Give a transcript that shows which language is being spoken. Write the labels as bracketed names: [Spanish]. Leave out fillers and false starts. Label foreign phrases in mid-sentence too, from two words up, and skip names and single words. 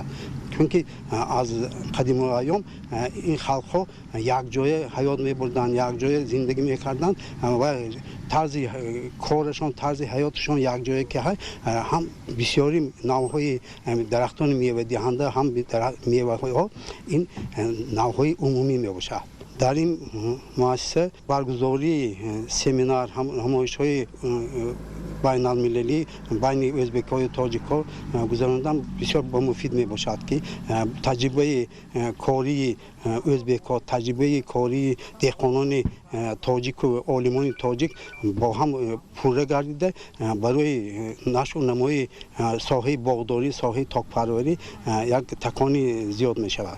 [Tajik] чунки аз қадиму айём ин халқҳо якҷоя ҳаёт мебурданд, якҷоя зиндагӣ мекарданд ва тарзи корашон, тарзи ҳаёташон якҷоя ки ҳам бисёри навъҳои дарахтони мевадиҳанда ҳам меваҳои ин навъҳои умумӣ мебошад. дар ин муассиса баргузории семинар, ҳамоишҳои بین المللی بین ازبک ها و تاجیک ها گذراندن بسیار با مفید می باشد که تجربه کاری ازبک ها، تجربه کاری دهقانان تاجیک و عالمان تاجیک با هم پوره گردیده برای نشر و نمای ساحه باغداری، ساحه تاک‌پروری یک تکانی زیاد می شود.